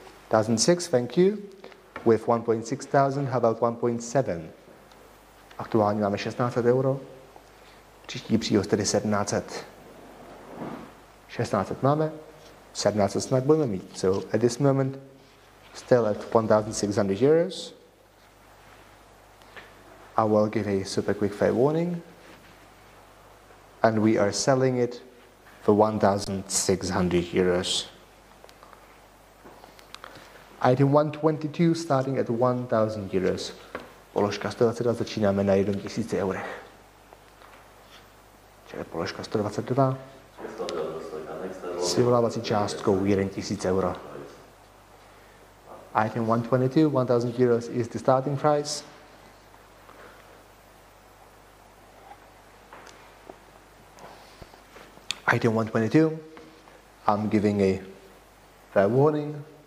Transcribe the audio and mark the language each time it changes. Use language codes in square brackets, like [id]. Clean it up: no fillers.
[en] 1,006, thank you, with 1.6 thousand, how about 1.7? [cs] Aktuálně máme 1600 euro, příští příhoz tedy 1700. 1600 máme, 1700 snad budeme mít. [en] So at this moment, still at 1,600 euros. I will give a super quick fair warning. And we are selling it for 1,600 euros. Item 122 starting at 1,000 euros. [cs] Položka 122 začínáme na 1000 eurech. Čili položka 122 s vyvolávací částkou 1000 euro. [en] Item 122, 1,000 euros is the starting price. Item 122, I'm giving a fair warning.